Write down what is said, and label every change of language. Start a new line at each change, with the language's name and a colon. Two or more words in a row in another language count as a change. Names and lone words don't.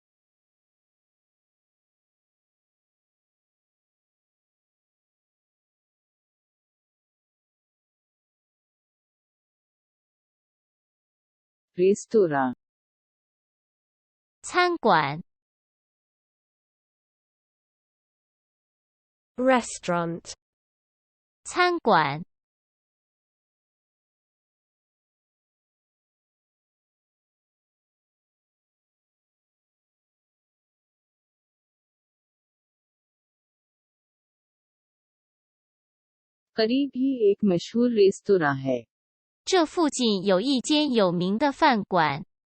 Hindi: रेस्तोरां
Chinese: 餐馆。
English: Restaurant.
Chinese: 餐馆。
Hindi: करीब ही एक मशहूर रेस्तोरां है।
Chinese: 这附近有一间有名的饭馆。